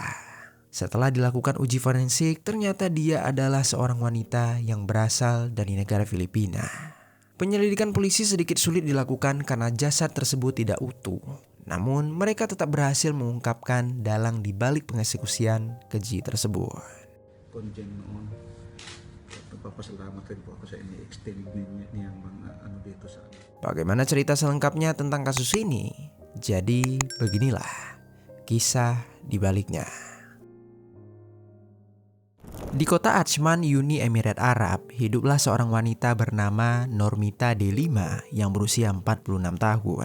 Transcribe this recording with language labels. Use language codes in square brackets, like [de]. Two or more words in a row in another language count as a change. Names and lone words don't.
[id] Setelah dilakukan uji forensik, ternyata dia adalah seorang wanita yang berasal dari negara Filipina. Penyelidikan polisi sedikit sulit dilakukan karena jasad tersebut tidak utuh. Namun mereka tetap berhasil mengungkapkan dalang di balik pengeksekusian keji tersebut. [tl] Konjen noon nagpapasalamat rin po ako sa inyo extend niyang mga dito sa [id] Bagaimana cerita selengkapnya tentang kasus ini? Jadi beginilah kisah di baliknya. Di kota Ajman, Uni Emirat Arab, hiduplah seorang wanita bernama Normita Delima yang berusia 46 tahun.